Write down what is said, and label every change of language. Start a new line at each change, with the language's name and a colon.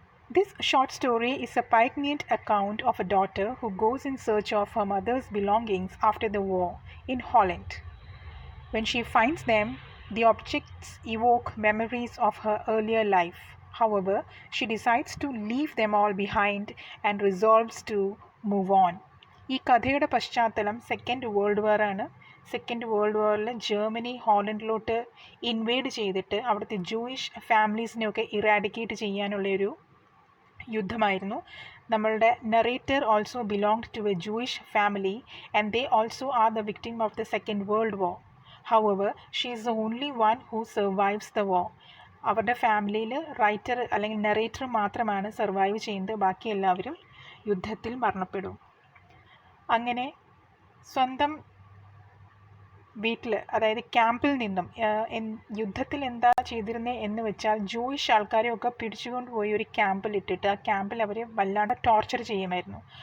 English: This short story is a poignant account of a daughter who goes in search of her mother's belongings after the war in Holland. When she finds them, the objects evoke memories of her earlier life. However, she decides to leave them all behind and resolves to move on.
Malayalam: ഈ കഥയുടെ പശ്ചാത്തലം second world war ആണ്. Second world വാറിൽ Germany ഹോളണ്ടിലോട്ട് inward ചെയ്തിട്ട് അവിടുത്തെ Jewish ഫാമിലീസിനെയൊക്കെ eradicate ചെയ്യാനുള്ളൊരു യുദ്ധമായിരുന്നു. നമ്മളുടെ
English: Narrator also belonged to a Jewish family and they also are the victim of the second world war. However, she is the only one who survives the war.
Malayalam: അവരുടെ ഫാമിലിയിൽ writer അല്ലെങ്കിൽ narrator മാത്രമാണ് survive ചെയ്യുന്നത്. ബാക്കി എല്ലാവരും യുദ്ധത്തിൽ മരണപ്പെടും. അങ്ങനെ സ്വന്തം വീട്ടിൽ, അതായത് ക്യാമ്പിൽ നിന്നും യുദ്ധത്തിൽ എന്താ ചെയ്തിരുന്നത് എന്ന് വെച്ചാൽ ജൂയിഷ് ആൾക്കാരെയൊക്കെ പിടിച്ചുകൊണ്ട് പോയി ഒരു ക്യാമ്പിൽ ഇട്ടിട്ട് ആ ക്യാമ്പിൽ അവരെ വല്ലാണ്ട് ടോർച്ചർ ചെയ്യുമായിരുന്നു.